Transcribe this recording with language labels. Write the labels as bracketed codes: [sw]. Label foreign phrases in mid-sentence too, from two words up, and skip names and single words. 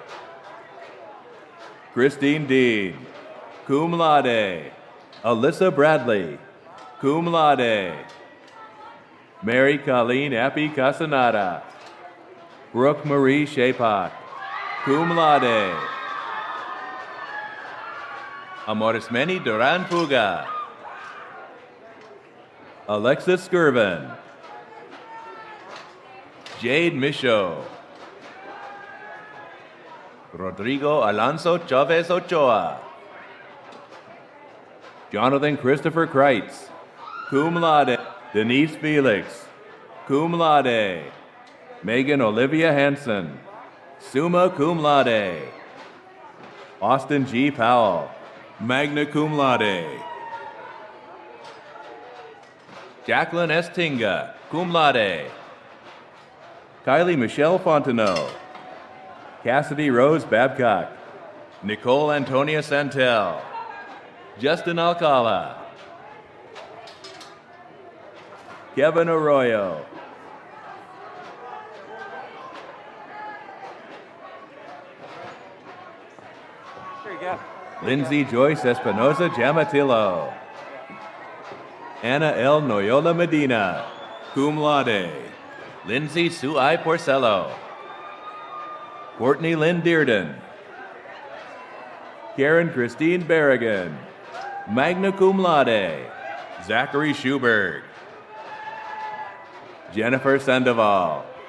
[en] Christine Dean, [la] cum laude. [en] Alyssa Bradley, [la] cum laude. [en] Mary Colleen Appy Casanata. Brooke Marie Shapak, [la] cum laude. [en] Amorismeni Duran Puga. Alexis Skirvin. Jade Michaud. Rodrigo Alonso Chavez Ochoa. Jonathan Christopher Kreitz, [la] cum laude. [en] Denise Felix, [la] cum laude. [en] Megan Olivia Hansen, [la] summa cum laude. [en] Austin G. Powell, [la] magna cum laude. [en] Jacqueline S. Tinga, [la] cum laude. [en] Kylie Michelle Fontenot. Cassidy Rose Babcock. Nicole Antonia Santel. Justin Alcala. Kevin Arroyo. There you go. Lindsay Joyce Espinosa Jamatillo. Anna L. Noyola Medina, [la] cum laude. [en] Lindsay Suai Porcello. Courtney Lynn Dearden. Karen Christine Berrigan, [la] magna cum laude. [en] Zachary Schuberg. Jennifer Sandoval.